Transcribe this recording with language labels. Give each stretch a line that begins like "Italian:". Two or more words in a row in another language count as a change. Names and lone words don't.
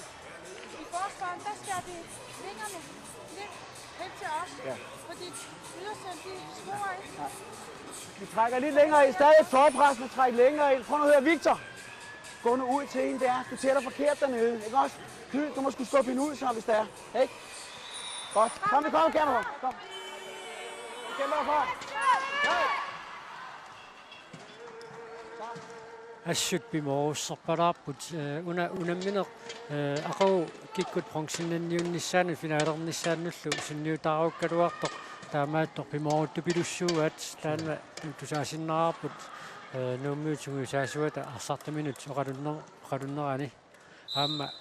Danish: I forsvaret, der skal de vingerne lidt hen til os, fordi ydersiden, de skruer ikke. Ja. Vi trækker lidt længere ind. Stadig forpres, men træk længere ind. Prøv nu at høre, Victor. Gå nu ud til hende der. Du tæller forkert dernede, ikke også? Du må sgu skubbe hende ud, så hvis det er. Ikke? Godt. Kom, vi kommer, Kærne. Kom. Vi kæmper herfra.
Kalaallisut: ассутпиморуссарпалаарпут унамминеқ ақау киккут пронксиннанниунниссаани финаалернissaanнуллу синниутааруккалуартоқ таамааттоқ пиморутту пилуссууат таанна тусаасиннаарпут нууммиутингуисаасуата арсартаминут оқалуннерани аама